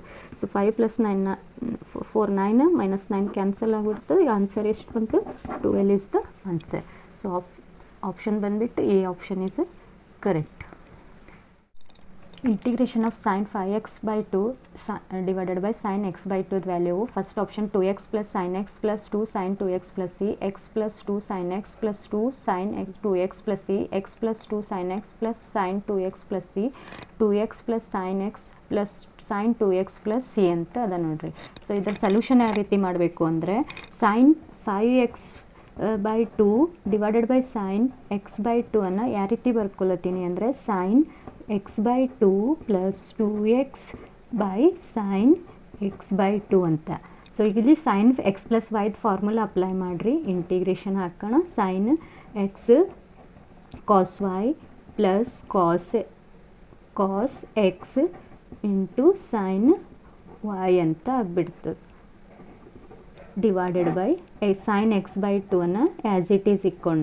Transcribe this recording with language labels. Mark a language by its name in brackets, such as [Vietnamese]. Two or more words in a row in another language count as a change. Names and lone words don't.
[Kannada] ಸೊ 5 + 9 4 9 -9 ಕ್ಯಾನ್ಸಲ್ ಆಗಿಬಿಡ್ತದೆ. ಈಗ ಆನ್ಸರ್ ಎಷ್ಟು ಬಂತು 12 [English] is the answer. so option [Kannada] ಬಂದುಬಿಟ್ಟು [English] A option is correct. integration of sin 5x/2 divided by sin x/2 value first option 2x + sin x + 2 sin 2x + c x + 2 sin x + 2 sin 2x + c x + 2 sin x + sin 2x + c 2x + sin x + sin 2x + c [Kannada] ಅಂತ ಅದ ನೋಡ್ರಿ. ಸೊ ಇದರ ಸೊಲ್ಯೂಷನ್ ಯಾವ ರೀತಿ ಮಾಡಬೇಕು ಅಂದರೆ [English] sin 5x/2 divided by sin x/2 [Kannada] ಅನ್ನು ಯಾವ ರೀತಿ ಬರ್ಕೊಳತ್ತೀನಿ ಅಂದರೆ sin x/2 + 2x sin x/2 ಅಂತ. ಸೊ ಈಗ ಇಲ್ಲಿ [English] sin x + y formula apply [Kannada] ಮಾಡಿರಿ. ಇಂಟಿಗ್ರೇಷನ್ ಹಾಕೋಣ. [English] sin x cos y + cos x into sin y [Kannada] ಅಂತ ಆಗಿಬಿಡ್ತದೆ [English] divided by sin x/2 [Kannada] ಅನ್ನು [English] as it is [Kannada] ಇಕ್ಕೋಣ.